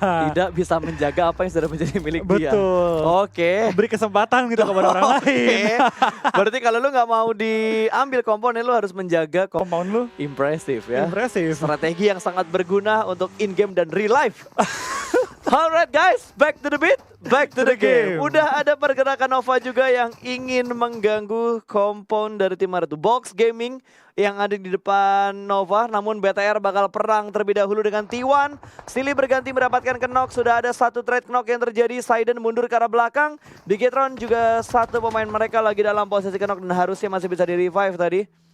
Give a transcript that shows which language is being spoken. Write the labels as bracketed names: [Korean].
[Indonesian] Tidak bisa menjaga apa yang sudah menjadi milik dia. Betul. Oke. Beri kesempatan gitu kepada orang lain. Berarti kalau lu nggak mau diambil komponen, lu harus menjaga Compound lu impresif ya. impresif. Strategi yang sangat berguna untuk in-game dan real life. [English] Alright guys, back to the beat, back to the game. [Indonesian] Udah ada pergerakan Nova juga yang ingin mengganggu kompon dari tim Marutu Box Gaming yang ada di depan Nova. Namun BTR bakal perang terlebih dahulu dengan T1. Silly berganti mendapatkan knock, sudah ada satu trade knock yang terjadi. Saiden mundur ke arah belakang. Bigetron juga satu pemain mereka lagi dalam posisi knock dan harusnya masih bisa di revive tadi.